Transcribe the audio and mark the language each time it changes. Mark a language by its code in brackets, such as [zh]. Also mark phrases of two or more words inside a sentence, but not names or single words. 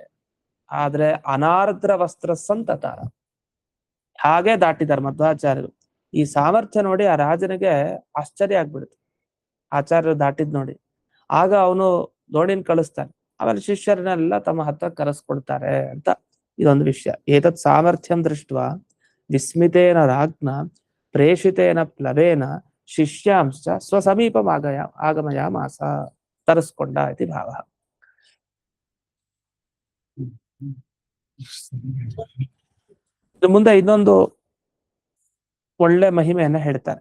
[kn] ಆದ್ರೆ ಅನಾರ್ದ್ರ ವಸ್ತ್ರ ಸಂತತಾರ, ಹಾಗೆ ದಾಟಿದ್ದಾರೆ ಮಧ್ವಾಚಾರ್ಯರು. ಈ ಸಾಮರ್ಥ್ಯ ನೋಡಿ ಆ ರಾಜನಿಗೆ ಆಶ್ಚರ್ಯ ಆಗ್ಬಿಡುತ್ತೆ, ಆಚಾರ್ಯರು ದಾಟಿದ್ ನೋಡಿ. ಆಗ ಅವನು ದೋಣಿನ ಕಳಿಸ್ತಾನೆ. ಆಮೇಲೆ ಶಿಷ್ಯರನ್ನೆಲ್ಲ ತಮ್ಮ ಹತ್ರ ಕರೆಸ್ಕೊಳ್ತಾರೆ ಅಂತ ಇದೊಂದು ವಿಷಯ. [sa] ಏತತ್ ಸಾಮರ್ಥ್ಯಂ ದೃಷ್ಟ ವಿಸ್ಮಿತೇನ ರಾಜ್ಞ ಪ್ರೇಷಿತೇನ ಪ್ಲವೇನ ಶಿಷ್ಯಾಂಶ್ಚ ಸ್ವಸಮೀಪಂ ಆಗಮಯಾಮಾಸ ತರಿಸ್ಕೊಂಡ ಇತಿ ಭಾವ. [kn] ಮುಂದೆ ಇನ್ನೊಂದು ಒಳ್ಳೆ ಮಹಿಮೆಯನ್ನ ಹೇಳ್ತಾರೆ.